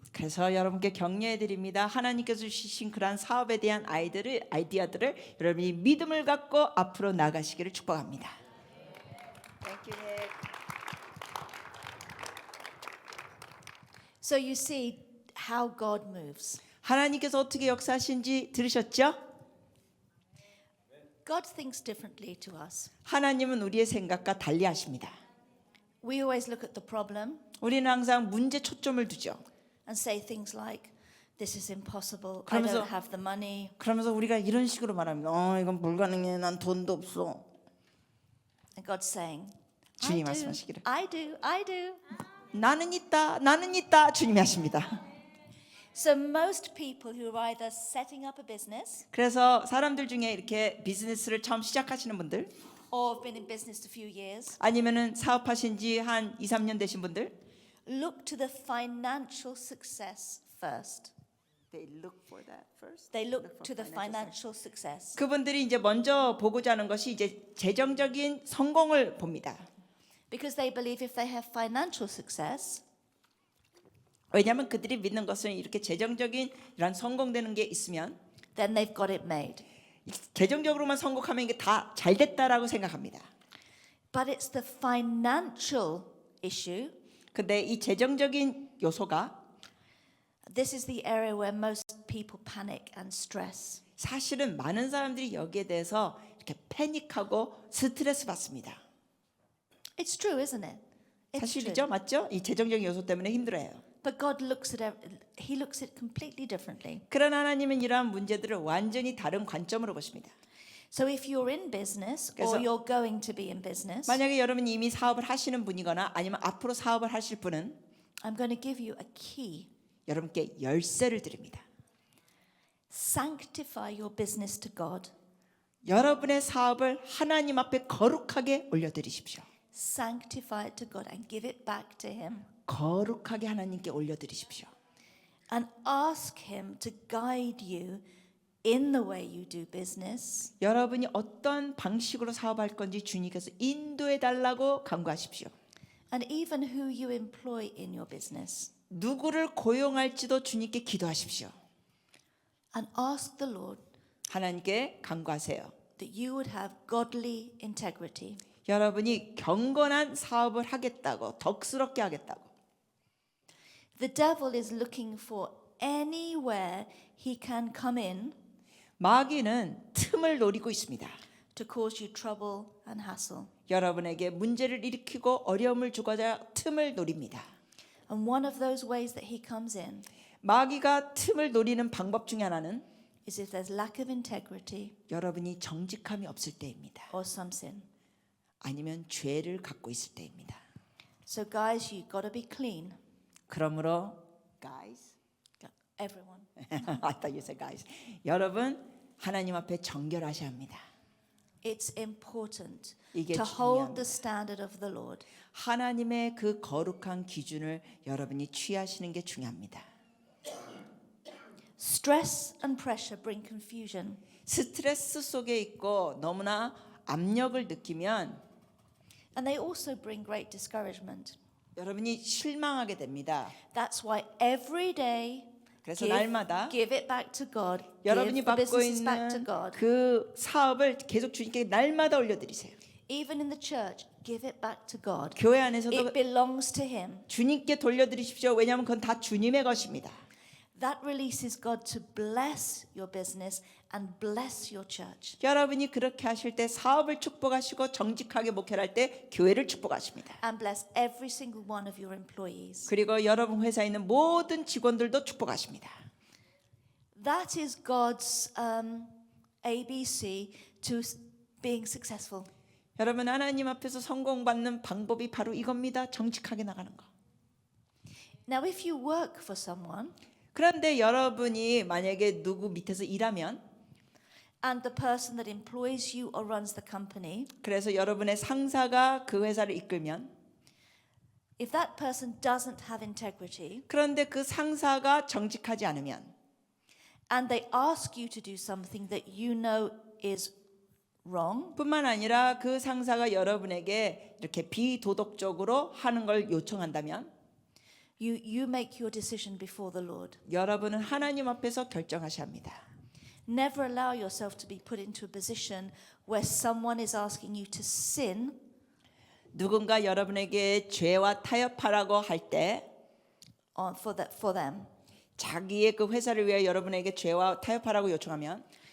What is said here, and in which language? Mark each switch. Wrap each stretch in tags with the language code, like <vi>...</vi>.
<ko>그래서 여러분께 격려해 드립니다. 하나님께서 주신 그러한 사업에 대한 아이디어들을 여러분이 믿음을 갖고 앞으로 나가시기를 축복합니다.</ko> <en>So you see how God moves.</en> <ko>하나님께서 어떻게 역사하신지 들으셨죠?</ko> <en>God thinks differently to us.</en> <ko>하나님은 우리의 생각과 달리 하십니다.</ko> <en>We always look at the problem</en> <ko>우리는 항상 문제 초점을 두죠.</ko> <en>and say things like, this is impossible. I</en> <ko>그러면서-</ko> <en>don't have the money.</en> <ko>그러면서 우리가 이런 식으로 말합니다. 이건 불가능해. 난 돈도 없어.</ko> <en>And God's saying,</en> <ko>주님</ko> <en>I do,</en> <ko>말씀하시기를.</ko> <en>I do, I do.</en> <ko>나는 있다. 주님이 하십니다.</ko> <en>So most people who are either setting up a business</en> <ko>그래서 사람들 중에 이렇게 비즈니스를 처음 시작하시는 분들</ko> <en>or have been in business a few years</en> <ko>아니면은 사업하신 지 한 2, 3년 되신 분들</ko> <en>look to the financial success first. They look for that first. They look to the financial success.</en> <ko>그분들이 이제 먼저 보고자 하는 것이 이제 재정적인 성공을 봅니다.</ko> <en>Because they believe if they have financial success,</en> <ko>왜냐하면 그들이 믿는 것은 이렇게 재정적인 이런 성공되는 게 있으면</ko> <en>then they've got it made.</en> <ko>재정적으로만 성공하면 이게 다 잘 됐다라고 생각합니다.</ko> <en>But it's the financial issue.</en> <ko>근데 이 재정적인 요소가</ko> <en>This is the area where most people panic and stress.</en> <ko>사실은 많은 사람들이 여기에 대해서 이렇게 패닉하고 스트레스 받습니다.</ko> <en>It's true, isn't it? It's</en> <ko>사실이죠,</ko> <en>true.</en> <ko>맞죠? 이 재정적인 요소 때문에 힘들어요.</ko> <en>But God looks at He looks at it completely differently.</en> <ko>그러나 하나님은 이러한 문제들을 완전히 다른 관점으로 보십니다.</ko> <en>So if you're in business or</en> <ko>그래서-</ko> <en>you're going to be in business,</en> <ko>만약에 여러분이 이미 사업을 하시는 분이거나 아니면 앞으로 사업을 하실 분은</ko> <en>I'm going to give you a key.</en> <ko>여러분께 열쇠를 드립니다.</ko> <en>Sanctify your business to God.</en> <ko>여러분의 사업을 하나님 앞에 거룩하게 올려드리십시오.</ko> <en>Sanctify it to God and give it back to Him.</en> <ko>거룩하게 하나님께 올려드리십시오.</ko> <en>And ask Him to guide you in the way you do business.</en> <ko>여러분이 어떤 방식으로 사업할 건지 주님께서 인도해 달라고 간구하십시오.</ko> <en>And even who you employ in your business.</en> <ko>누구를 고용할지도 주님께 기도하십시오.</ko> <en>And ask the Lord</en> <ko>하나님께 간구하세요.</ko> <en>that you would have godly integrity.</en> <ko>여러분이 경건한 사업을 하겠다고, 덕스럽게 하겠다고.</ko> <en>The devil is looking for anywhere he can come in</en> <ko>마귀는 틈을 노리고 있습니다.</ko> <en>to cause you trouble and hassle.</en> <ko>여러분에게 문제를 일으키고 어려움을 주고자 틈을 노립니다.</ko> <en>And one of those ways that he comes in</en> <ko>마귀가 틈을 노리는 방법 중에 하나는</ko> <en>is if there's lack of integrity</en> <ko>여러분이 정직함이 없을 때입니다.</ko> <en>or some sin.</en> <ko>아니면 죄를 갖고 있을 때입니다.</ko> <en>So guys, you've got to be clean.</en> <ko>그러므로 guys,</ko> <en>Everyone. I thought you said guys.</en> <ko>여러분 하나님 앞에 정결하셔야 합니다.</ko> <en>It's important</en> <ko>이게</ko> <en>to hold</en> <ko>중요합니다.</ko> <en>the standard of the Lord.</en> <ko>하나님의 그 거룩한 기준을 여러분이 취하시는 게 중요합니다.</ko> <en>Stress and pressure bring confusion.</en> <ko>스트레스 속에 있고 너무나 압력을 느끼면</ko> <en>And they also bring great discouragement.</en> <ko>여러분이 실망하게 됩니다.</ko> <en>That's why every day</en> <ko>그래서 날마다</ko> <en>give it back to God.</en> <ko>여러분이</ko> <en>Give the</en> <ko>받고</ko> <en>businesses back to</en> <ko>있는</ko> <en>God.</en> <ko>그 사업을 계속 주님께 날마다 올려드리세요.</ko> <en>Even in the church, give it back to God.</en> <ko>교회 안에서도</ko> <en>It belongs to Him.</en> <ko>주님께 돌려드리십시오. 왜냐하면 그건 다 주님의 것입니다.</ko> <en>That releases God to bless your business and bless your church.</en> <ko>여러분이 그렇게 하실 때 사업을 축복하시고 정직하게 목회를 할 때 교회를 축복하십니다.</ko> <en>And bless every single one of your employees.</en> <ko>그리고 여러분 회사에 있는 모든 직원들도 축복하십니다.</ko> <en>That is God's ABC to being successful.</en> <ko>여러분 하나님 앞에서 성공받는 방법이 바로 이겁니다. 정직하게 나가는 거.</ko> <en>Now, if you work for someone</en> <ko>그런데 여러분이 만약에 누구 밑에서 일하면</ko> <en>and the person that employs you or runs the company,</en> <ko>그래서 여러분의 상사가 그 회사를 이끌면</ko> <en>if that person doesn't have integrity</en> <ko>그런데 그 상사가 정직하지 않으면</ko> <en>and they ask you to do something that you know is wrong,</en> <ko>뿐만 아니라 그 상사가 여러분에게 이렇게 비도덕적으로 하는 걸 요청한다면</ko> <en>You make your decision before the Lord.</en> <ko>여러분은 하나님 앞에서 결정하셔야 합니다.</ko> <en>Never allow yourself to be put into a position where someone is asking you to sin</en> <ko>누군가 여러분에게 죄와 타협하라고 할 때</ko> <en>for them.</en> <ko>자기의 그 회사를 위해 여러분에게 죄와 타협하라고 요청하면</ko>